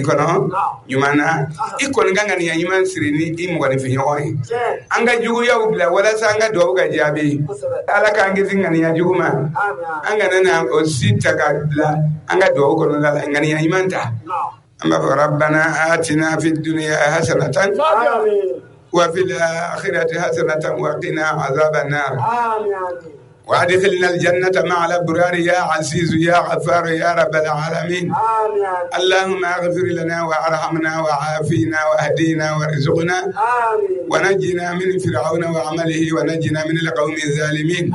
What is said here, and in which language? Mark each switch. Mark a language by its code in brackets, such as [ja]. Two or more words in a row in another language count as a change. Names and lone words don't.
[bm] kɔnɔ ɲuman na i kɔni ka ŋaniya ɲuman siri ni i mɔgɔninfinɲɔgɔn ye an ka juguyaw bila walasa an ka dugawu ka jaabi Ala k'an kisi ŋaniya jugu ma an kana na o si ta ka bila an ka dugawu kɔnɔna la ŋaniya ɲuman ta an b'a fɔ [ar] ربنا آتنا في الدنيا حسنة وفي الآخرة حسنة وقنا عذاب النار وادخلنا الجنة مع الأبرار يا عزيز يا غفار يا رب العالمين اللهم اغفر لنا وارحمنا وعافينا واهدينا وارزقنا ونجنا من فرعون وعمله ونجنا من القوم الظالمين